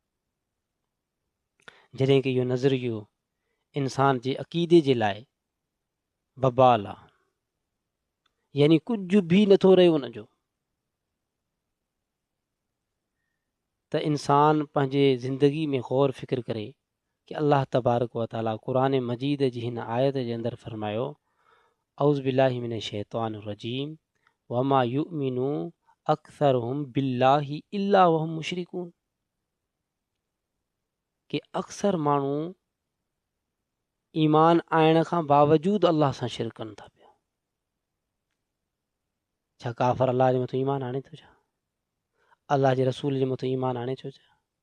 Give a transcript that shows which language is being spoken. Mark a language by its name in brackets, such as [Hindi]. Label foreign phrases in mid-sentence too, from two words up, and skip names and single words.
[Sindhi] जॾहिं कि इहो नज़रियो इंसान जे अक़ीदे जे लाइ बबाल आहे, यानी कुझु बि नथो रहे उनजो, त इंसान पंहिंजे ज़िंदगी में गौर फ़िक्र करे कि अल्लाह [Arabic] تبارك وتعالى [Sindhi] क़ुर मजीद जी हिन आयत जे अंदरि फरमायो [Arabic] أعوذ بالله من الشيطان الرجيم وما يؤمن أكثرهم بالله إلا وهم مشركون, [Sindhi] कि अक्सर माण्हू ईमान आणण खां बावजूद अल्लाह सां शिरक कनि था पिया। छा काफ़िर अल्लाह जे मथां ईमान आणे थो छा? अल्लाह जे रसूल जे मथां ईमान आणे छो छा?